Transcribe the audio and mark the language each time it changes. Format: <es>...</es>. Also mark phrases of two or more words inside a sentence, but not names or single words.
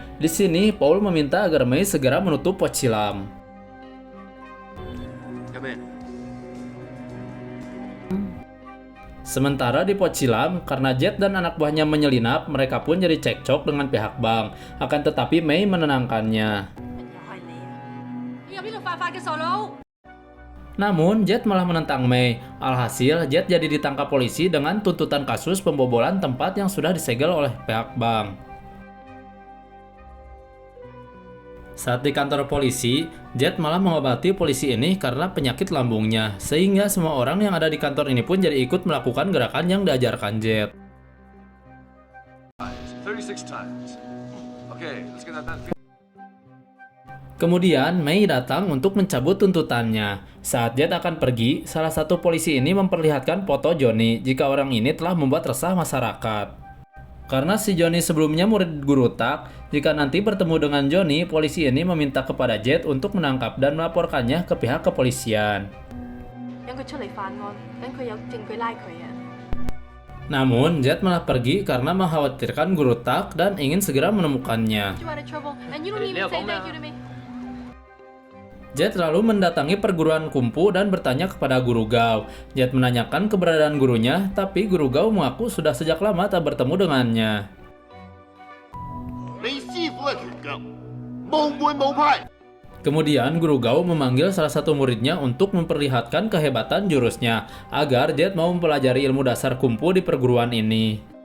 <id>Di sini, Paul meminta agar Mei segera menutup Pocilam. Sementara di Pocilam, karena Jet dan anak buahnya menyelinap, mereka pun jadi cekcok dengan pihak bank. Akan tetapi Mei menenangkannya.</id> <yue>你入呢度犯法嘅傻佬！</yue> <id>Namun, Jet malah menentang Mei. Alhasil, Jet jadi ditangkap polisi dengan tuntutan kasus pembobolan tempat yang sudah disegel oleh pihak bank. Saat di kantor polisi, Jet malah mengobati polisi ini karena penyakit lambungnya, sehingga semua orang yang ada di kantor ini pun jadi ikut melakukan gerakan yang diajarkan Jet.</id> <en>36 times. Okay, let's get that done.</en> <id>Kemudian, Mei datang untuk mencabut tuntutannya. Saat Jet akan pergi, salah satu polisi ini memperlihatkan foto Johnny jika orang ini telah membuat resah masyarakat. Karena si Johnny sebelumnya murid Guru Tak, jika nanti bertemu dengan Johnny, polisi ini meminta kepada Jet untuk menangkap dan melaporkannya ke pihak kepolisian.</id> <yue>等佢出嚟犯案，等佢有證據拉佢啊！</yue> <id>Namun, Jet malah pergi karena mengkhawatirkan Guru Tak dan ingin segera menemukannya.</id> <en>You are in trouble, and you don't even say thank you to me.</en> <id>Jet lalu mendatangi perguruan Kungfu dan bertanya kepada Guru Gao. Jet menanyakan keberadaan gurunya, tapi Guru Gao mengaku sudah sejak lama tak bertemu dengannya. Kemudian Guru Gao memanggil salah satu muridnya untuk memperlihatkan kehebatan jurusnya, agar Jet mau mempelajari ilmu dasar Kungfu di perguruan ini.</id>